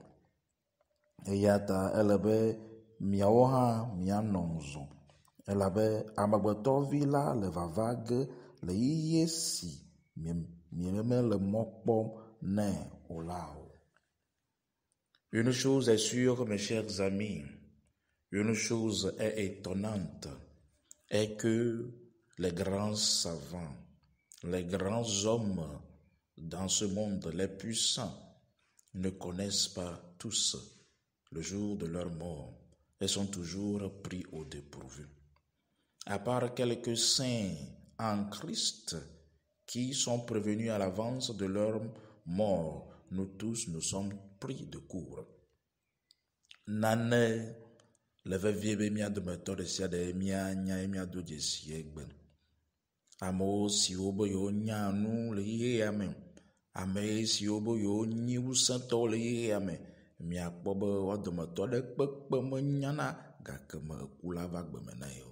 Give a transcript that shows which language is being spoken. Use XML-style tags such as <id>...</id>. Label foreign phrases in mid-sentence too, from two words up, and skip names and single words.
<ee>Eya ta ele be miawo hã mianɔ zɔ. Elabe amegbetɔvi la le vava ge le yiye si mele mɔ kpɔm nɛ o la o.</ee> <fr>Une chose est sûre, mes chers amis, une chose est étonnante, est que les grands savants, les grands hommes dans ce monde, les puissants, ne connaissent pas tous le jour de leur mort et sont toujours pris au dépourvu. À part quelques saints en Christ qui sont prévenus à l'avance de leur mort, nous tous nous sommes pris de court.</fr> <ee>Nane le vevie be mia dometɔ ɖe sia ɖe mia nya mia do dzesi egbe. Amewo siwo be yewo nya nu le yeyea me, ame siwo be yewo nyi wusẽtɔwo le yeyea me, miakpɔ be woa dometɔ ɖe kpekpe menyana gake me eku la va gbeme na ye o.</ee>